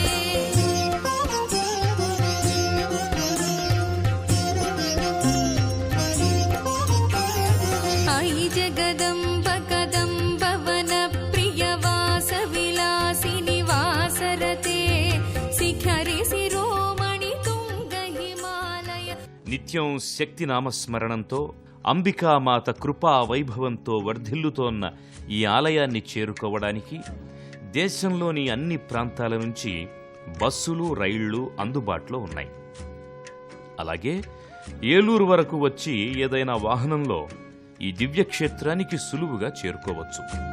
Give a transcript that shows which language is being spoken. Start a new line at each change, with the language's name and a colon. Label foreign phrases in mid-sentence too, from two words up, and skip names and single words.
Sanskrit: अयि जगदम्ब कदम्ब वनप्रियवासविलासिनि वासरते शिखरि शिरोमणि तुंग हिमालय.
Telugu: నిత్యం శక్తి నామస్మరణంతో అంబికామాత కృపా వైభవంతో వర్ధిల్లుతోన్న ఈ ఆలయాన్ని చేరుకోవడానికి దేశంలోని అన్ని ప్రాంతాల నుంచి బస్సులు, రైళ్లు అందుబాటులో ఉన్నాయి. అలాగే ఏలూరు వరకు వచ్చి ఏదైనా వాహనంలో ఈ దివ్యక్షేత్రానికి సులువుగా చేరుకోవచ్చు.